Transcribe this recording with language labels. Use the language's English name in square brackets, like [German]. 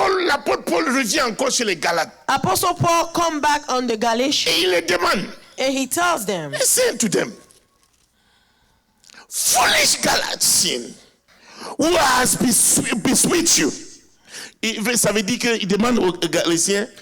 [French] l'apôtre Paul revient encore chez les Galates. [English] Apostle Paul come back on the Galatians [French] Et il les demande, [English] and he tells them, he said to them, foolish Galatians, who has bewitched you? [French] Ça veut dire qu'il demande aux Galatiens.